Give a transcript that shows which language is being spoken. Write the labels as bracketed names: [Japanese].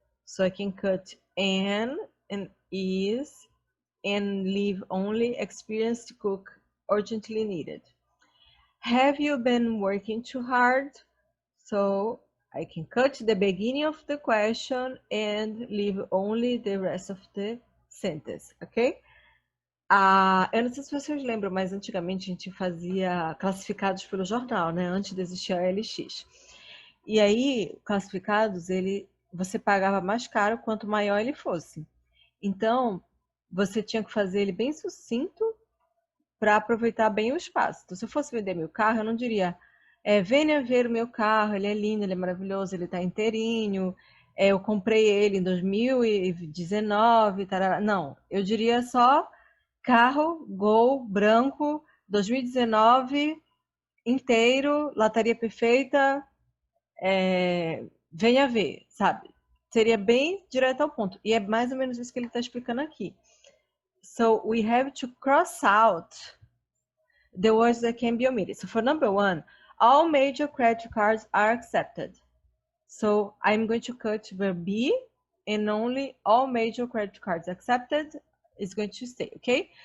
[English] So I can cut an and is and leave only experienced cook urgently needed. Have you been working too hard? So I can cut the beginning of the question and leave only the rest of the sentence, ok? [Portuguese] Eu não sei se vocês lembram, mas antigamente a gente fazia classificados pelo jornal, né? Antes de existir a LX. E aí, classificados, você pagava mais caro quanto maior ele fosse. Então, você tinha que fazer ele bem sucinto para aproveitar bem o espaço. Então, se eu fosse vender meu carro, eu não diria, venha ver o meu carro, ele é lindo, ele é maravilhoso, ele está inteirinho, eu comprei ele em 2019, tarará. Não, eu diria só carro, Gol, branco, 2019, inteiro, lataria perfeita, venha ver, sabe? Seria bem direto ao ponto. E é mais ou menos isso que ele está explicando aqui. [English] So we have to cross out the words that can be omitted. So for number 1, all major credit cards are accepted. So I'm going to cut verb B and only all major credit cards accepted is going to stay, okay?